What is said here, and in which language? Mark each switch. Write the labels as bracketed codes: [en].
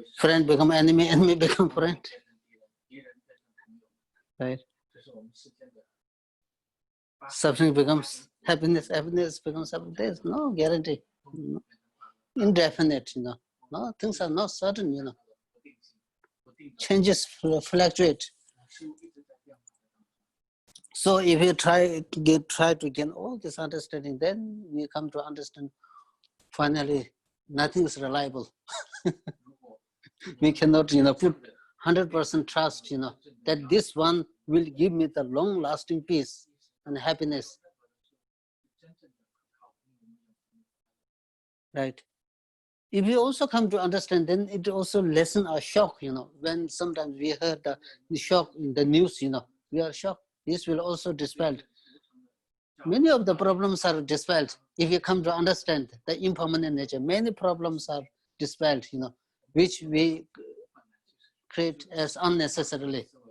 [en] Friend become enemy, enemy become friend. [zh] 变成敌人，敌人变成朋友， [en] Right. [zh] 这是我们世间的 [en] Suffering becomes happiness, happiness becomes suffering. There's no guarantee. Indefinite, No, things are not certain, [zh] 不定性，不定的 [en] Changes fluctuate. [zh] 事物一直在变化的当中。 [en] So if we try to gain all this understanding, then we come to understand finally nothing is reliable. [zh] 如果 [en] We cannot, put 100% trust, that this one will give me the long-lasting peace and happiness, [zh] 真正的可靠，因为我们有 [en] right? If we also come to understand, then it also lessen our shock, when sometimes we heard the shock in the news, we are shocked. This will also dispelled. Many of the problems are dispelled. If you come to understand the impermanent nature, many problems are dispelled, which we create as unnecessarily.